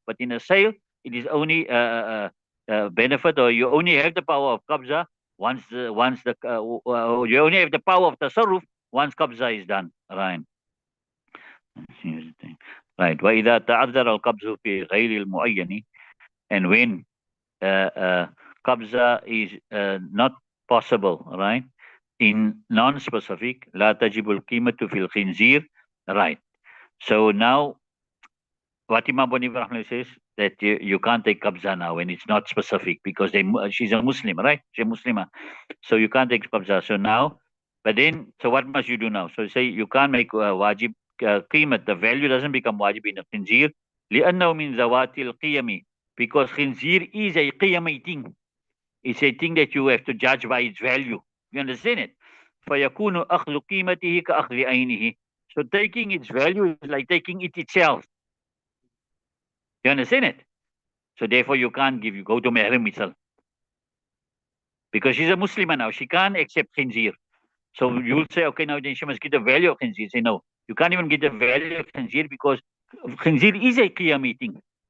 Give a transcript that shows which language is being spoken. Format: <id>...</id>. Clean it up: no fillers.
<en>But in a sale, it is only benefit, or you only have the power of qabza you only have the power of the saruf once qabza is done. Right. Here's the thing. Right.</en> <ar>وإذا تعذر القبض في غير المعين,</ar> <en>and when qabza is not possible, right? In non-specific,</en> <ar>لا تجب القيمة في الخنزير, right?</ar> <en>So now, what Imam Bani Rahman says that you can't take qabza now when it's not specific because she's a Muslim, right? She's a Muslimah, so you can't take qabza. So now, but then, so what must you do now? So say you can't make wajib qiymat. The value doesn't become wajib in a khinzir</en> <ar>لأنه من ذوات القيم,</ar> <en>because khinzir is a qiyami thing. It's a thing that you have to judge by its value. You understand it?</en> <ar>فيكون أخذ قيمته كأخذ عينه.</ar> <en>So taking its value is like taking it itself. You understand it? So therefore you can't you go to Mahram itself. Because she's a Muslimah now. She can't accept khinzir. So you'll say, okay, now then she must get the value of khinzir. Say, no, you can't even get the value of khinzir because khinzir is a qiyami thing.</en>